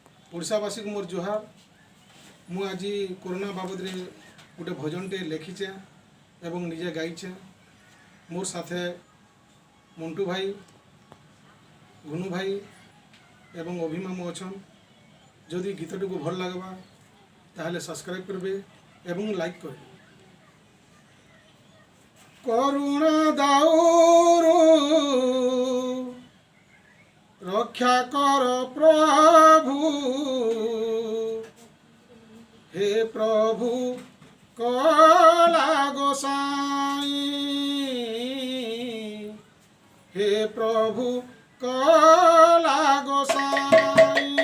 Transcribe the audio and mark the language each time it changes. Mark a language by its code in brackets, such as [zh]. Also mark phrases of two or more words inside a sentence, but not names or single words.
[or] ଓଡ଼ାବାସୀ କୋ ମୋର ଜୋହାର। ମୁ ଆଜ କୋରୋନା ବାବଦ ରେ ଗୋଟେ ଭଜନଟେ ଲିଖିଚେ ଏବଂ ନିଜେ ଗାଇଚେ। ମୋର ସାଥେ ମଣ୍ଟୁ ଭାଇ, ଗୁନୁ ଭାଇ ଏବଂ ଅଭିମାମୁ ଅଛନ। ଯଦି ଗୀତଟି କୋ ଭଲ ଲଗବା ତାହଲେ ସବସ୍କ୍ରାଇବ କରବେ ଏବଂ ଲାଇକ କରବେ। କରୁଣା ଦାଉରୁ ରକ୍ଷା କର ପ୍ରଭୁ, ହେ ପ୍ରଭୁ କଳା ଗୋସାଇଁ, ହେ ପ୍ରଭୁ କଳା ଗୋସାଇଁ।